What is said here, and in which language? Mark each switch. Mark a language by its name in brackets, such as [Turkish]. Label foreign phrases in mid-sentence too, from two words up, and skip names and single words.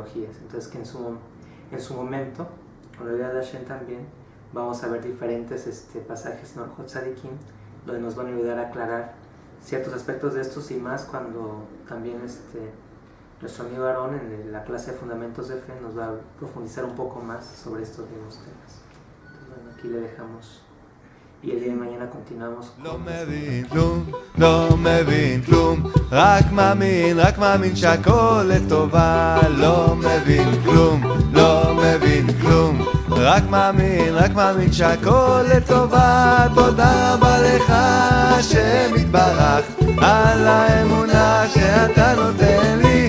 [Spanish] Entonces, que en su momento, con la idea de Hashem también, vamos a ver diferentes pasajes en Orjot Tzadikim, donde nos van a ayudar a aclarar ciertos aspectos de estos y más cuando también nuestro amigo Aarón en la clase de Fundamentos de Fe nos va a profundizar un poco más sobre estos mismos temas. Entonces, bueno, aquí le dejamos. Y el día de mañana continuamos. [Hebrew] לא מבין כלום, לא מבין כלום, רק מאמין שהכל לטובה. לא מבין כלום, לא מבין כלום, רק מאמין שהכל לטובה. תודה רבה לך השם יתברך על האמונה שאתה נותן לי.